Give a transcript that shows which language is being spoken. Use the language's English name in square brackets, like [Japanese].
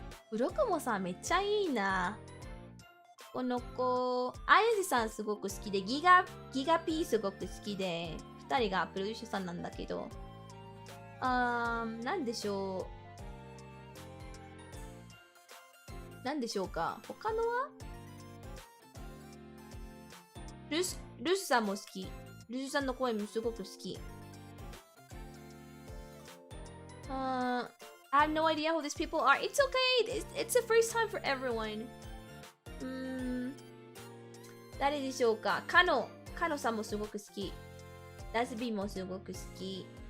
[Japanese] 黒雲さんめっちゃいいな。この子、綾瀬さんすごく好きで、ギガ P すごく好きで、2人がプロデューサーさんなんだけど、なんでしょう。なんでしょうか。他のはルスさんも好き。ルスさんの声もすごく好き。 [English] I have no idea who these people are. It's okay. It's the first time for everyone. [Japanese] 誰でしょうか。カノさんもすごく好き。ラズビーもすごく好き。